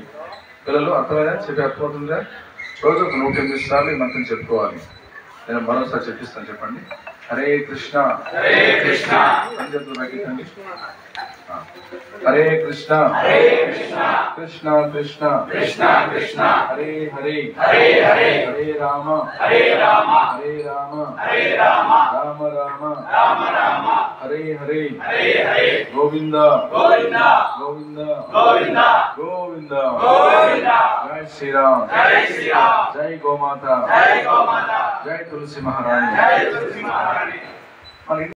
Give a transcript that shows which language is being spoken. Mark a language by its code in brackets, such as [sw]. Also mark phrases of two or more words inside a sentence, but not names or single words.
[te] పిల్లలు అర్థమైనా చెప్పి అర్థమవుతుందా? రోజు ఒక 108 సార్లు ఈ మంత్రం చెప్పుకోవాలి. నేను మరోసారి చెప్పిస్తాను, చెప్పండి. [sa] హరే కృష్ణ హరే కృష్ణ హరే కృష్ణ హరే కృష్ణ కృష్ణ కృష్ణ కృష్ణ కృష్ణ హరే హరే హరే హరే హరే రామ హరే రామ హరే రామ హరే రామ రామ రామ రామ రామ హరే హరే హరే హరే గోవింద గోవింద గోవింద గోవింద గోవింద గోవింద జై శ్రీరామ్ జై శ్రీరామ్ జై గోమాత జై గోమాత జై తులసి మహారాణి జై తులసి మహారాణి. [te] మన